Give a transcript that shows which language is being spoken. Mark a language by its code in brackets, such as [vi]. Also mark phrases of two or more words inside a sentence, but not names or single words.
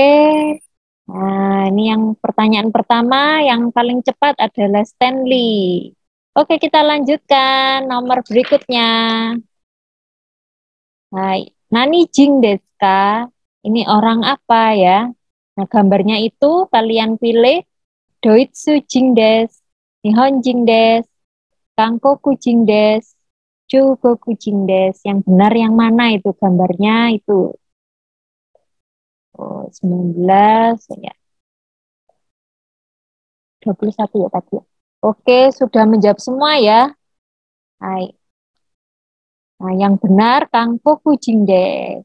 [id] Nah, ini yang pertanyaan pertama yang paling cepat adalah Stanley. Oke, kita lanjutkan nomor berikutnya. [ja] はい、何人ですか? [id] Ini orang apa ya? Nah, gambarnya itu kalian pilih [ja] ドイツ人です, 日本人です, 韓国人です, 中国人です. [id] Yang benar yang mana itu gambarnya itu? Oh, 19 ya. 21 ya tadi. Oke, sudah menjawab semua ya. Hai. Nah, yang benar [ja] 韓国人です.